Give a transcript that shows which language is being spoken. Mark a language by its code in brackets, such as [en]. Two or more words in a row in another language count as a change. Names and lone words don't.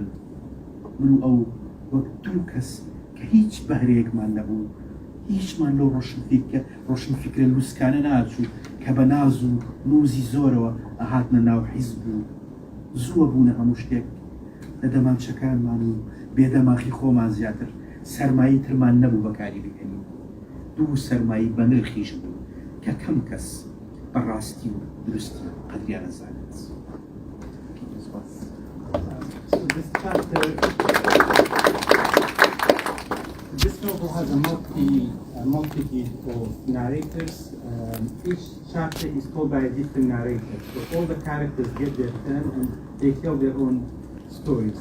[ckb] من و ئەو وەک دوو کەس کە هیچ بەهرەیەکمان نەبوو، هیچمان لەو ڕۆشنفکرە لووسکانە ناچوو کە بە ناز و نووزی زۆرەوە ئەهاتنە ناو حیزب بوو. زووە بوونە هەموو شتێک لە دەمانچەکانمان و بێدەماخی خۆمان زیاتر سەرمایی ترمان نەبوو بەکاری بهێنین. دوو سەرمایی بە نرخیش بوو کە کەم کەس بەڕاستی و درستی قەدریان نەزانێت. [en] So this novel has a multitude of narrators. Each chapter is told by a different narrator. So all the characters get their turn and they tell their own stories.